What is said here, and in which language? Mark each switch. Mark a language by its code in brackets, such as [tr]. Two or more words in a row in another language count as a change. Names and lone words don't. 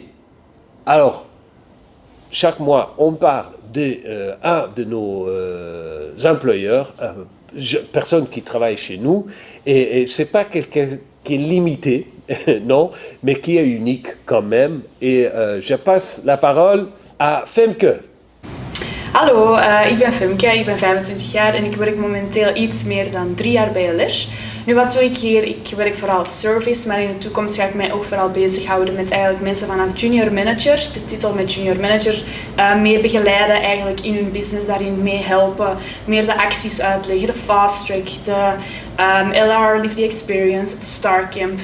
[fr] Alors, chaque mois, on parle d'un de nos employeurs, personne qui travaille chez nous, et ce n'est pas quelqu'un qui est limité, non, mais qui est unique quand même. Et je passe la parole à Femke. [nl] Hallo, ik ben Femke, ik ben 25 jaar en ik werk momenteel iets meer dan 3 jaar bij LR. Nu, wat doe ik hier? Ik werk vooral service, maar in de toekomst ga ik mij ook vooral bezighouden met eigenlijk mensen vanaf [en] junior manager, [nl] de titel met [en] junior manager, [nl] mee begeleiden eigenlijk in hun business, daarin mee helpen, meer de acties uitleggen, de [en] fast track, [nl] de LR Live the Experience, het Star Camp.